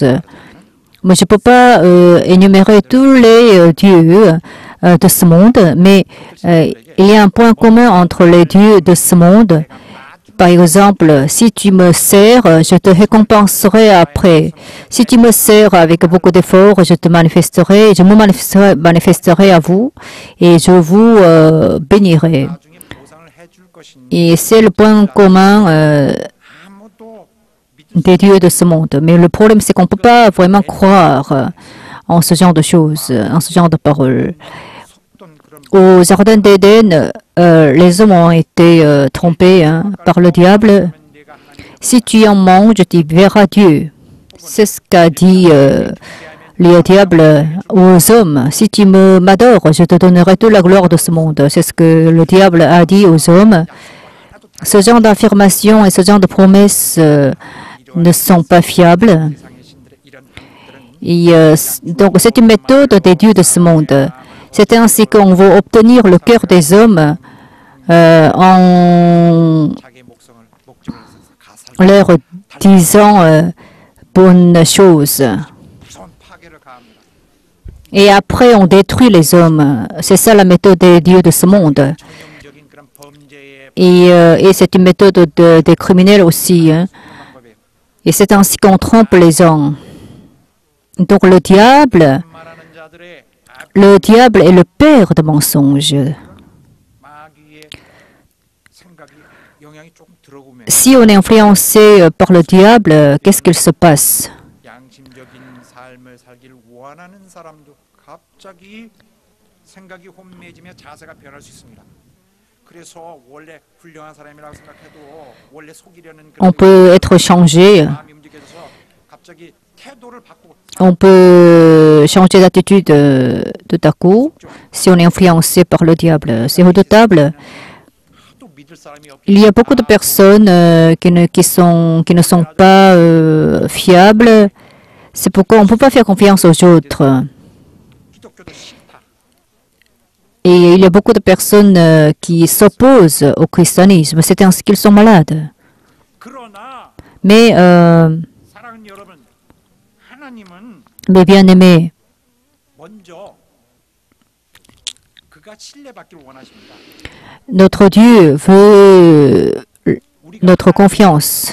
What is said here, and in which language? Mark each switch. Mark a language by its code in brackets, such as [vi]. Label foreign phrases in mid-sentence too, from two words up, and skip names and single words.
[fr] Mais je ne peux pas énumérer tous les dieux de ce monde, mais il y a un point commun entre les dieux de ce monde. Par exemple, si tu me sers, je te récompenserai après. Si tu me sers avec beaucoup d'efforts, je me manifesterai à vous et je vous bénirai. [ko] 나중에 보상을 해줄 것인지 [fr] Et c'est le point commun [ko] 아무도 믿을 [fr] des dieux de ce monde. Mais le problème, c'est qu'on ne peut pas vraiment croire en ce genre de choses, en ce genre de paroles. [ko] 수 없던 그런 [fr] Au jardin d'Éden, les hommes ont été trompés par le diable. [ko] 내가 하나님 [fr] Si tu en manges, tu verras Dieu. C'est ce qu'a dit le diable aux hommes. Si tu m'adores, je te donnerai toute la gloire de ce monde. C'est ce que le diable a dit aux hommes. Ce genre d'affirmation et ce genre de promesses ne sont pas fiables. [ko] 세상의 신들의 이런 것들은 [fr] Et, donc, c'est une méthode des dieux de ce monde. C'est ainsi qu'on veut obtenir le cœur des hommes en [ko] 자기의 목적을 가살 [fr] leur disant bonnes choses. [ko] 무서운 파괴를 가합니다. [fr] Et après, on détruit les hommes. C'est ça la méthode des dieux de ce monde. [ko] 전형적인 그런 범죄의 [fr] Et c'est une méthode des criminels aussi. Hein. [ko] 방법이에요. [fr] Et c'est ainsi qu'on trompe les gens. Donc le diable [ko] 말하는 자들의 [fr] est le père de mensonges. [ko] 마귀의 생각이 영향이 조금 들어오면 [fr] Si on est influencé par le diable, qu'est-ce qu'il se passe? [ko] 양심적인 삶을 살기를 원하는 사람도 갑자기 생각이 혼미해지며 자세가 변할 수 있습니다. 그래서 원래 훌륭한 사람이라고 생각해도 원래 속이려는 [fr] On [ko] 그런 [fr] peut être changé, [ko] 마음이 움직여져서 갑자기 태도를 바꾸고 [fr] on peut changer d'attitude tout à coup si on est influencé par le diable. C'est redoutable. [ko] 또 믿을 사람이 없기 [fr] Il y a beaucoup de personnes qui ne sont pas fiables. C'est pourquoi on ne peut pas faire confiance aux autres. [ko] 기독교도 싫다. [fr] Et il y a beaucoup de personnes qui s'opposent au christianisme. C'est ainsi qu'ils sont malades. [ko] 그러나 [fr] Mais, [ko] 사랑하는 여러분, 하나님은 [fr] mes bien-aimés, [ko] 먼저 그가 신뢰받기를 원하십니다. [fr] notre Dieu veut [ko] 우리가 [fr] notre confiance.